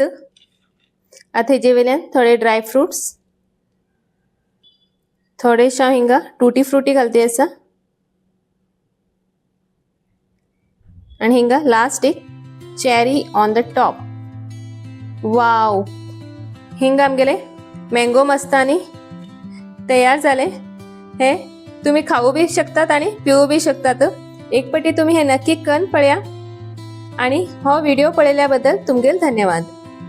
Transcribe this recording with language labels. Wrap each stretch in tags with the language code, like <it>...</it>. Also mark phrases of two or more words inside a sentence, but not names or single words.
<kok>आता हेजे वयल्यान थोडे ड्राय फ्रुट्स, थोडेशा हिंगा टूटी फ्रूटी घालते असा आणि हिंगा लास्ट एक</kok> <en>cherry on the top.</en> <kok>वाव, हिंगा आमगेले मँगो मस्तानी तयार झाले। हे तुम्ही खाऊ बी शकतात आणि पिऊ बी शकतात। एक पटी तुम्ही हे नक्की करून पळया आणि हा व्हिडिओ पळयल्याबद्दल तुमगेल धन्यवाद।</kok>